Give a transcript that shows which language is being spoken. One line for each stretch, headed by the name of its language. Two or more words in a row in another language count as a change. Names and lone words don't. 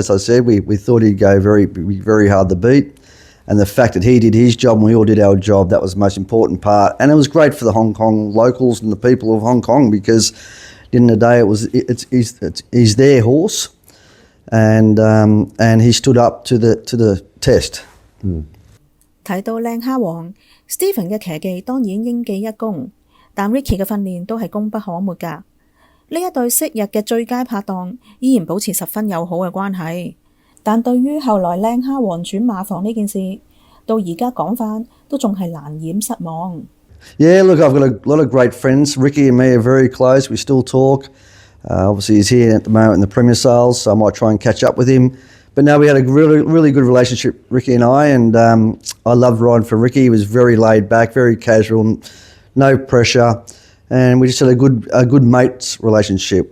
English: As I said, we thought he'd go very hard to beat, and the fact that he did his job and we all did our job, that was the most important part. And it was great for the Hong Kong locals and the people of Hong Kong, because at the end of the day, he's their horse, and he stood up to the test.
Cantonese: 提到靚蝦王 ，Stephen 嘅騎技當然應記一功。但 Ricky 嘅訓練都係功不可沒㗎。呢一對昔日嘅最佳拍檔依然保持十分友好嘅關係。但對於後來靚蝦王轉馬房呢件事，到而家講返都仲係難掩失望。
English: Yeah, look, I've got a lot of great friends. Ricky and me are very close. We still talk. Obviously, he's here at the moment in the Premier Sales, so I might try and catch up with him. But no, we had a really good relationship, Ricky and I I loved riding for Ricky. He was very laid back, very casual. No pressure, and we just had a good mates relationship.